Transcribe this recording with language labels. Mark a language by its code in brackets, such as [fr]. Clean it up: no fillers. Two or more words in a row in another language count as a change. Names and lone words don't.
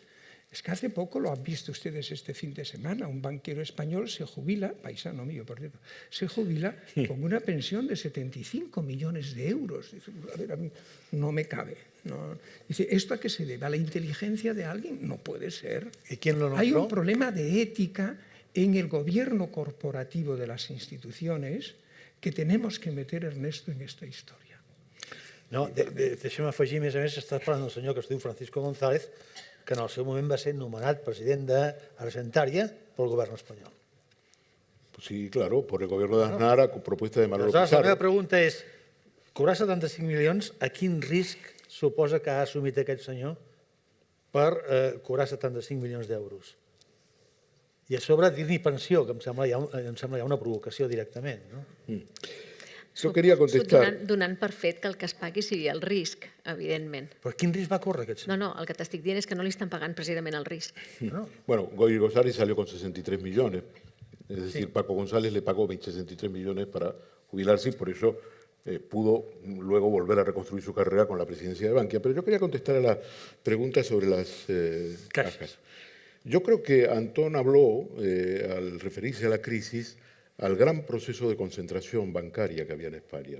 [es] Es que hace poco, lo han visto ustedes este fin de semana, un banquero español se jubila, paisano mío por cierto, se jubila con una pensión de 75 millones de euros. Dice, a ver, a mí no me cabe. No. Dice, ¿esto a qué se debe? ¿A la inteligencia de alguien? No puede ser. ¿Y quién lo nombró? Hay un problema de ética en el gobierno corporativo de las instituciones que tenemos que meter, Ernesto, en esta historia. [ca] No, deixem afegir, a més, estàs parlant d'un senyor que es diu Francisco González, que en el seu moment va ser nomenat president d'Argentària pel govern espanyol. [es] Sí, claro, por el gobierno de Aznar a propuesta de Manolo [ca] Aleshores, la [es] Pizarro. [ca] meva pregunta és, cobrar 75 milions, a quin risc suposa que ha assumit aquest senyor per cobrar 75 milions d'euros? I a sobre dir-hi pensió, que em sembla ja una provocació directament, no? [es] Yo quería contestar. [ca] Donant per fet que el que es pagui sigui el risc, evidentment. Però quin risc va córrer aquest senyor? No, el que t'estic dient és que no li estan pagant precisament el risc. [es] Bueno, Goy González salió con 63 millones. Es decir, Paco González le pagó 63 millones para jubilarse y por eso pudo luego volver a reconstruir su carrera con la presidencia de Bankia. Pero yo quería contestar a la pregunta sobre las cajas. Yo creo que Antón habló, al referirse a la crisis, al gran proceso de concentración bancaria que había en España.